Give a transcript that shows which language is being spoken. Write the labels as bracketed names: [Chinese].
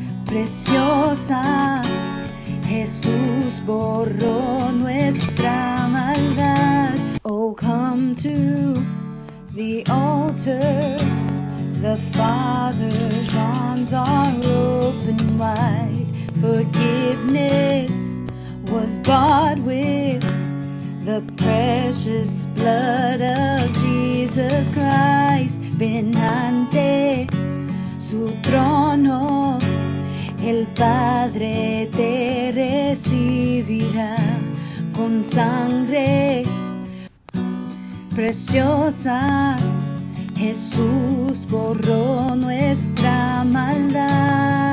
[Spanish] preciosa. Jesús borró nuestra maldad. [English] Oh, come to the altar. The Father's arms are open wide. Forgiveness was bought with the precious blood of Jesus Christ. [Spanish] Ven ante su trono, el Padre te recibirá con sangre preciosa. Jesús borró nuestra maldad.